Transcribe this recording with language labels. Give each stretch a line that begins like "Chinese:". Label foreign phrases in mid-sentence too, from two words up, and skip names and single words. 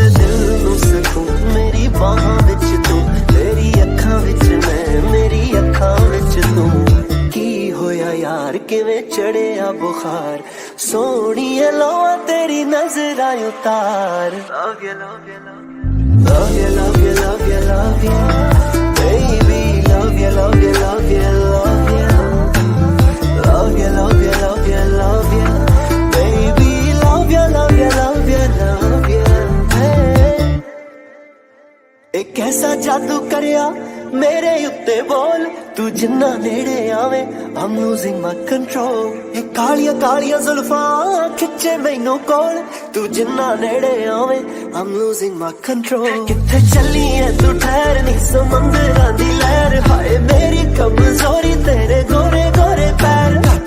Punjabi: ਦਿਲ ਨੂੰ ਸਕੂਨ ਮੇਰੀ ਬਾਹਾਂ ਵਿੱਚ ਤੂੰ ਤੇਰੀ ਅੱਖਾਂ ਵਿੱਚ ਮੈਂ ਮੇਰੀ ਅੱਖਾਂ ਵਿੱਚ ਤੂੰ ਕੀ ਹੋਇਆ ਯਾਰ ਕਿਵੇਂ ਚੜਿਆ ਬੁਖਾਰ ਸੋਹਣੀਏ ਲੋਆ ਤੇਰੀ ਨਜ਼ਰਾਂ ਉਤਾਰ
English: love you love you love you love you love you love you baby love you love you love you love you love you, love you, love you, love you, baby, love you, love you, love you, love you, hey.
Punjabi: ਇੱਕ ਐਸਾ ਜਾਦੂ ਕਰਿਆ ਮੇਰੇ ਉੱਤੇ ਬੋਲ ਤੂੰ ਜਿੰਨਾ ਨੇੜੇ ਆਵੇ
English: I'm losing my control
Punjabi: ਇੱਕ ਕਾਲੀਆਂ ਕਾਲੀਆਂ ਜ਼ੁਲਫ਼ਾਂ ਖਿੱਚੇ ਮੈਨੂੰ ਕੋਲ ਤੂੰ ਜਿੰਨਾ ਨੇੜੇ ਆਵੇ I'm
English: losing my control
Punjabi: ਕਿੱਥੇ ਚੱਲੀ ਹੈ ਤੂੰ ਠਹਿਰ ਨੀ ਸਮੁੰਦਰਾਂ ਦੀ ਲਹਿਰ ਹਾਏ ਮੇਰੀ ਕਮਜ਼ੋਰੀ ਤੇਰੇ ਗੋਰੇ ਗੋਰੇ ਪੈਰ ਘੱਟ